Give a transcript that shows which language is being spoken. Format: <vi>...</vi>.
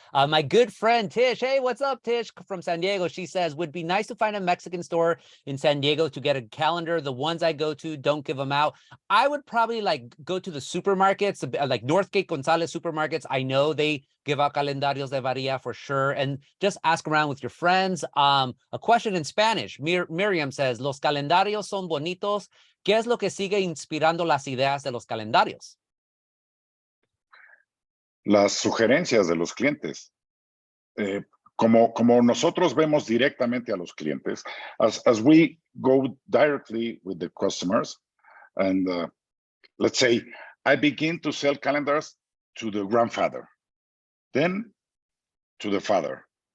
<en>My good friend Tish, hey, what's up, Tish, from San Diego? She says, would be nice to find a Mexican store in San Diego to get a calendar. The ones I go to don't give them out. I would probably go to the supermarkets, like Northgate Gonzalez supermarkets. I know they give out Calendarios de Varilla for sure. And just ask around with your friends. A question in Spanish. Miriam says,</en> <es>los calendarios son bonitos. ¿Qué es lo que sigue inspirando las ideas de los calendarios? Las sugerencias de los clientes. Como nosotros vemos directamente a los clientes,</es> <en>as we go directly with the customers, and let's say I begin to sell calendars to the grandfather, then to the father.</en>